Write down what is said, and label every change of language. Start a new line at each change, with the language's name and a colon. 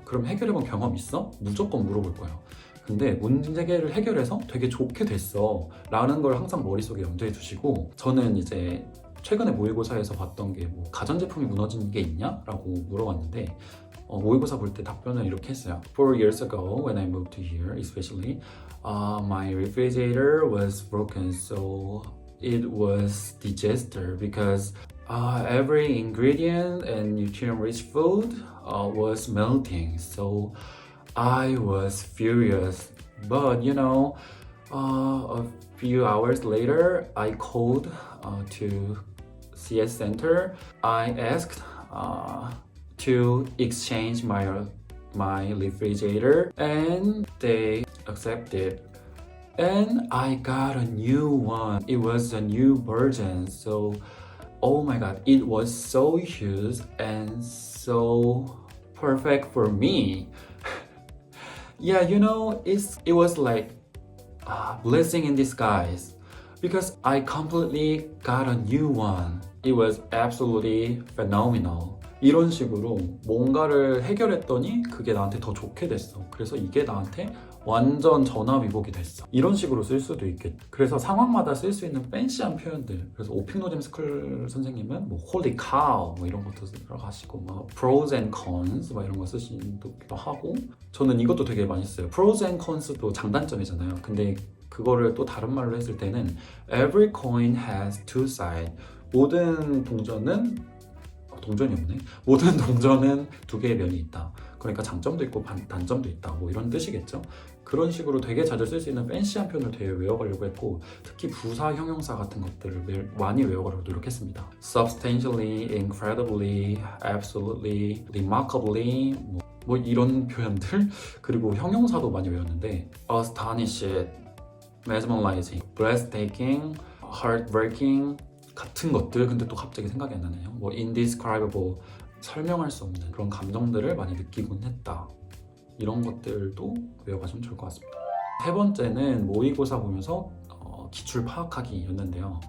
Korean: 그럼 해결해본 경험 있어? 무조건 물어볼 거예요. 근데 문제를 해결해서 되게 좋게 됐어 라는 걸 항상 머릿속에 염두에 두시고, 저는 이제 최근에 모의고사에서 봤던 게 가전제품이 무너진 게 있냐? 라고 물어봤는데 모의고사 볼 때 답변을 이렇게 했어요.
English: 4 years ago when I moved to here especially, my refrigerator was broken, so it was disaster because every ingredient and nutrient-rich food was melting. So I was furious. But a few hours later, I called to CS Center. I asked to exchange my refrigerator, and they accepted. And I got a new one. It was a new version. So, oh my god, it was so huge and so perfect for me. Yeah, it was like a blessing in disguise because I completely got a new one. It was absolutely phenomenal.
Korean: 이런 식으로 뭔가를 해결했더니 그게 나한테 더 좋게 됐어. 그래서 이게 나한테 완전 전화위복이 됐어. 이런 식으로 쓸 수도 있겠죠. 그래서 상황마다 쓸 수 있는 팬시한 표현들. 그래서 오픽노잼 스쿨 선생님은 holy cow 이런 것도 들어가시고 pros and cons 이런 거 쓰시기도 하고, 저는 이것도 되게 많이 써요. pros and cons 도 장단점이잖아요. 근데 그거를 또 다른 말로 했을 때는 every coin has two sides. 모든 동전이 없네. 모든 동전은 두 개의 면이 있다. 그러니까 장점도 있고 단점도 있다. 이런 뜻이겠죠. 그런 식으로 되게 자주 쓸 수 있는 팬시한 표현을 되게 외워가려고 했고, 특히 부사, 형용사 같은 것들을 많이 외워가려고 노력했습니다.
English: Substantially, incredibly, absolutely, remarkably 이런 표현들.
Korean: 그리고 형용사도 많이 외웠는데 astonished, mesmerizing, breathtaking, heartbreaking 같은 것들. 근데 또 갑자기 생각이 안 나네요. indescribable, 설명할 수 없는 그런 감정들을 많이 느끼곤 했다. 이런 것들도 외워가시면 좋을 것 같습니다. 세 번째는 모의고사 보면서 기출 파악하기였는데요.